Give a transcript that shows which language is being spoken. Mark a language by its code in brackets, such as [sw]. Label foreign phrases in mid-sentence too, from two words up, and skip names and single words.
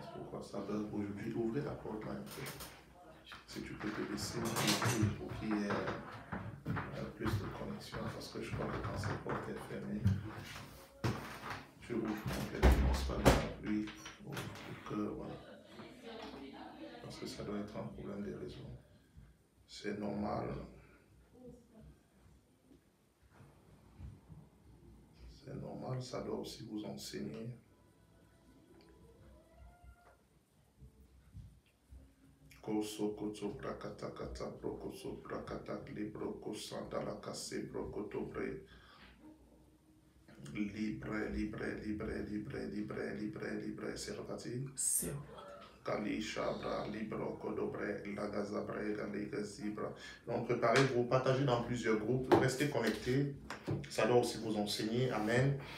[fr] Pourquoi ça bug aujourd'hui? Ouvrez la porte là un peu. Si tu peux te baisser pour qu'il y ait plus de connexion, parce que je crois que quand cette porte est fermée, tu ouvres complètement pas la pluie pour que, voilà. Parce que ça doit être un problème des réseaux. C'est normal. C'est normal, ça doit aussi vous enseigner. Koso koto brakata kata brokoso brakata libroko sandala kase brokoto bre. Libre, c'est reparti. Donc préparez-vous, partagez dans plusieurs groupes, restez connectés, ça doit aussi vous enseigner, amen.